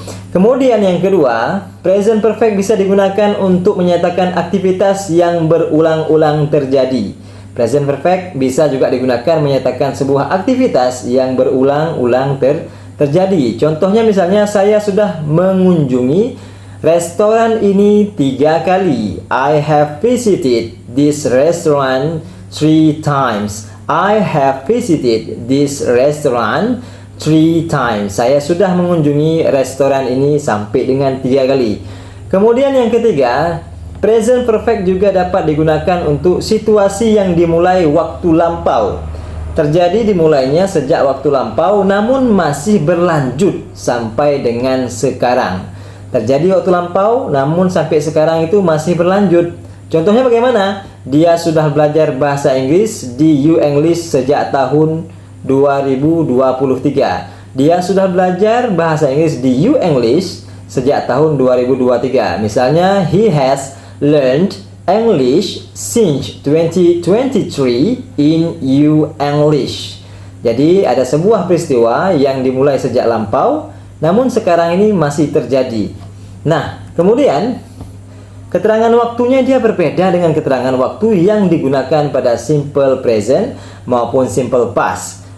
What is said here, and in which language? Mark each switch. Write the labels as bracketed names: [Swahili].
[Indonesian] Kemudian yang kedua, present perfect bisa digunakan untuk menyatakan aktivitas yang berulang-ulang terjadi. Present perfect bisa juga digunakan menyatakan sebuah aktivitas yang berulang-ulang terjadi. Contohnya misalnya saya sudah mengunjungi restoran ini 3 kali. [English] I have visited this restaurant 3 times. I have visited this restaurant 3 times. [Indonesian] Saya sudah mengunjungi restoran ini sampai dengan 3 kali. Kemudian yang ketiga, present perfect juga dapat digunakan untuk situasi yang dimulai waktu lampau. Terjadi dimulainya sejak waktu lampau namun masih berlanjut sampai dengan sekarang. Terjadi waktu lampau namun sampai sekarang itu masih berlanjut. Contohnya bagaimana? Dia sudah belajar bahasa Inggris di You English sejak tahun 2023. Dia sudah belajar bahasa Inggris di You English sejak tahun 2023. Misalnya, [English] he has learned English since 2023 in You English. [Indonesian] Jadi ada sebuah peristiwa yang dimulai sejak lampau namun sekarang ini masih terjadi. Nah, kemudian keterangan waktunya dia berbeda dengan keterangan waktu yang digunakan pada simple present maupun simple past.